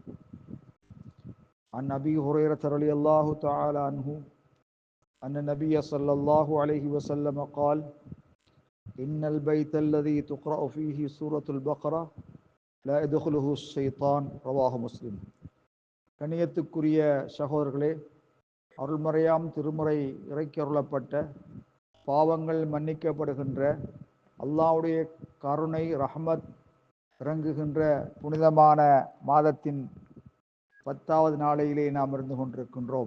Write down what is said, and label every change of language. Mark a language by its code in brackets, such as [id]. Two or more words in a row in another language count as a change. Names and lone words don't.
[ar] عن أبي هريرة رضي الله تعالى عنه أن النبي صلى الله عليه وسلم قال: إن البيت الذي تقرأ فيه سورة البقرة لا يدخله الشيطان. رواه مسلم. [ta] கண்ணியத்துக்குரிய சகோதரர்களே, அருள்மறையாம் திருமுறை இறக்கி அருளப்பட்ட பாவங்கள் மன்னிக்கப்படுகின்ற அல்லாஹ்வுடைய கருணை ரஹ்மத் இறங்குகின்ற புனிதமான மாதத்தின் 10வது நாளையிலே நாம் இருந்து கொண்டிருக்கின்றோம்.